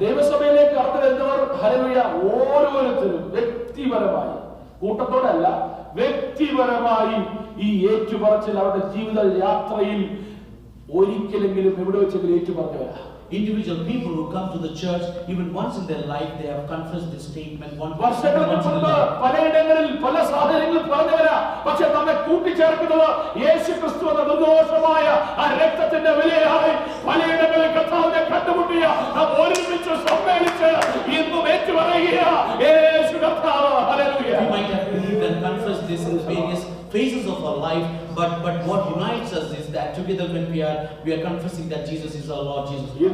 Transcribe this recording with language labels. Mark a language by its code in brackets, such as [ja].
[ml] ദൈവസഭയിലേക്ക് കടന്നു വരുന്നവർ, ഹല്ലേലൂയ, ഓരോരുത്തരും വ്യക്തിപരമായി, കൂട്ടത്തോടല്ല, വ്യക്തിപരമായി ഈ ഏറ്റുപറച്ചിൽ അവരുടെ ജീവിത യാത്രയിൽ ഒരിക്കലെങ്കിലും എവിടെ വെച്ചെങ്കിലും ഏറ്റുപറഞ്ഞവരാ. [en] Individual people who come to the church, even once in their life, they have confessed this statement. [ml] വർഷങ്ങൾക്ക് മുൻപ് പലയിടങ്ങളിൽ പല സാഹചര്യങ്ങളിൽ പറഞ്ഞവരാ. പക്ഷെ നമ്മെ കൂട്ടിച്ചേർക്കുന്നത് യേശു ക്രിസ്തു എന്ന നിർദോഷമായ ആ രക്തത്തിന്റെ വിലയായി പലയിടങ്ങളിൽ കർത്താവിനെ കണ്ടുമുട്ടിയ നാം ഒരുമിച്ച് സമ്മേളിച്ച് ഇന്നും ഏറ്റുപറയുക, യേശു കർത്താവ്. Hallelujah. [en] We might have believed and confessed this in various phases of our life, but what unites us is that together when we are confessing that Jesus is our Lord Jesus.